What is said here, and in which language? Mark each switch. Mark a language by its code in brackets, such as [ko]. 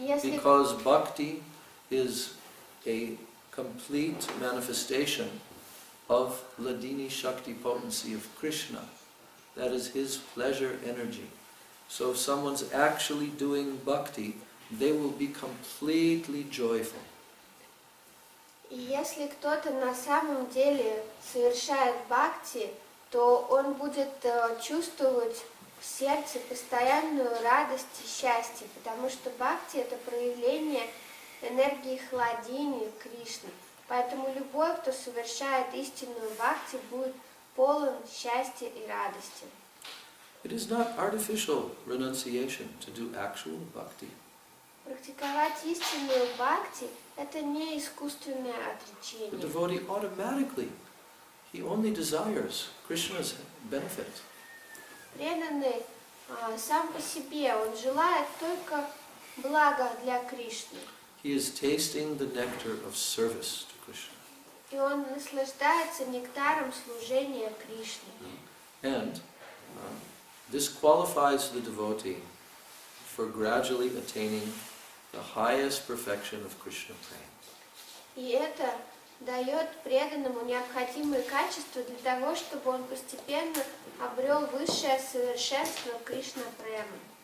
[en] Because bhakti is a complete manifestation of Ladini Shakti potency of Krishna. That is his pleasure energy. So if someone's actually doing bhakti, they will be completely joyful. [ru] И если кто-то на самом деле совершает бхакти, то он будет чувствовать в сердце постоянную радость и счастье, потому что бхакти — это проявление энергии хладини Кришны. Поэтому любой, кто совершает истинную бхакти, будет полон счастья и радости. [en] It is not artificial renunciation to do actual bhakti. [ru] Практиковать истинную бхакти — это не искусственное [en] The [ru] отречение. [en] devotee automatically, he only desires Krishna's benefit. [ru] Преданный сам по себе, он желает только блага для Кришны. [en] He is tasting the nectar of service to Krishna. [ru] И он наслаждается нектаром служения Кришне. [en] And this qualifies the devotee for gradually attaining the highest perfection of Krishna prema. [ru] И это дает преданному необходимые качества для того, чтобы он постепенно обрел высшее совершенство Кришна премы.